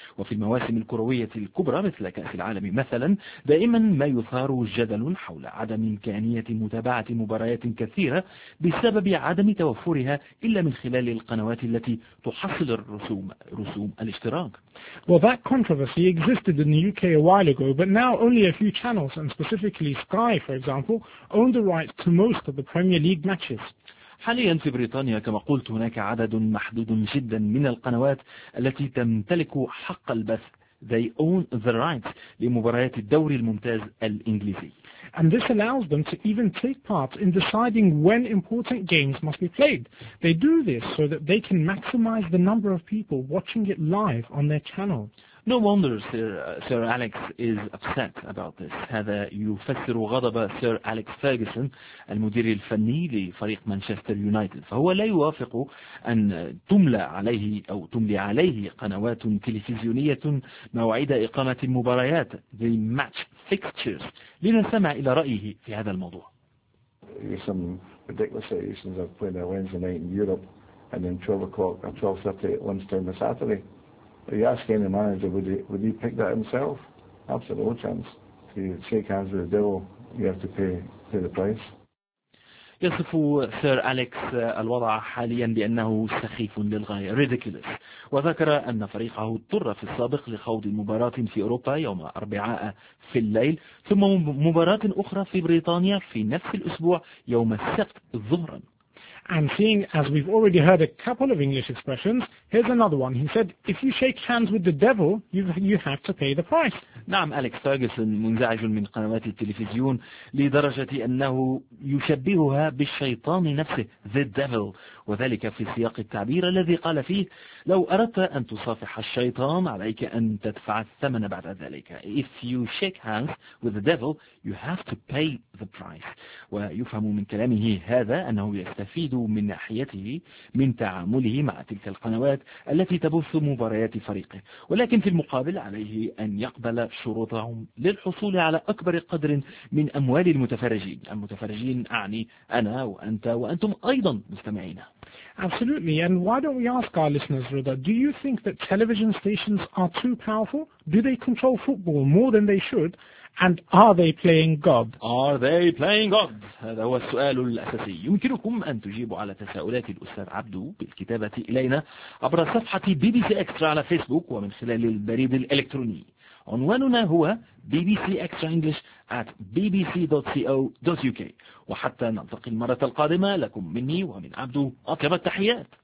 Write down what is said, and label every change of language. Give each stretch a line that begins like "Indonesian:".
Arabic: وفي المواسم الكروية الكبرى مثل كأس العالم مثلا، دائما ما يثار جدل حول عدم إمكانية متابعة مباريات كثيرة بسبب عدم توفرها إلا من خلال القنوات التي تحصل رسوم الاشتراك.
English: Well, that controversy existed in the UK a while ago, but now only a few channels, and specifically Sky, for example, own the rights to most of the Premier League matches.
Arabic: حاليا في بريطانيا، كما قلت، هناك عدد محدود جدا من القنوات التي تمتلك حق البث.
English: They own the rights
Arabic: لمباريات الدوري الممتاز الإنجليزي.
English: And this allows them to even take part in deciding when important games must be played. They do this so that they can maximize the number of people watching it live on their channel. No wonder Sir Alex is upset about this.
Arabic: هذا يفسر غضب Sir Alex Ferguson، المدير الفني لفريق مانشستر يونايتد. فهو لا يوافق أن تملي عليه قنوات تلفزيونية مواعيد إقامة المباريات،
English: the match fixtures.
Arabic: لنستمع إلى رأيه في هذا الموضوع.
English: some ridiculous situations of playing a Wednesday night in Europe and then 12 o'clock or 12:30 at lunchtime on Saturday. But you ask any manager, would he pick that himself? Absolutely no chance. If you shake hands with the devil, you have to pay the price.
Arabic: يصف سير أليكس الوضع حاليا بأنه سخيف للغاية ridiculous. وذكر أن فريقه اضطر في السابق لخوض مباراة في أوروبا يوم أربعاء في الليل ثم مباراة أخرى في بريطانيا في نفس الأسبوع يوم السبت ظهرا.
English: And seeing as we've already heard a couple of English expressions, here's another one. He said, if you shake hands with the devil, you have to pay the price.
Arabic: نعم, أليكس فيرغسون منزعج من قنوات التلفزيون لدرجة أنه يشبهها بالشيطان نفسه,
English: the devil,
Arabic: وذلك في سياق التعبير الذي قال فيه, لو أردت أن تصافح الشيطان عليك أن تدفع الثمن بعد ذلك.
English: If you shake hands with the devil, you have to pay the price.
Arabic: ويفهم من كلامه هذا أنه يستفيد من ناحيته من تعامله مع تلك القنوات التي تبث مباريات فريقه, ولكن في المقابل عليه أن يقبل شروطهم للحصول على أكبر قدر من أموال المتفرجين أعني أنا وأنت وأنتم أيضا مستمعين.
English: Absolutely, and why don't we ask our listeners, Rida, do you think that television stations are too powerful? Do they control football more than they should? And are they playing God? Are they playing God?
Arabic: هذا هو السؤال الأساسي. يمكنكم أن تجيبوا على تساؤلات الأستاذ عبدو بالكتابة إلينا عبر صفحة BBC Extra على فيسبوك ومن خلال البريد الإلكتروني. عنواننا هو bbcextraenglish@bbc.co.uk. وحتى نلتقي المرة القادمة لكم مني ومن عبدو أطيب التحيات.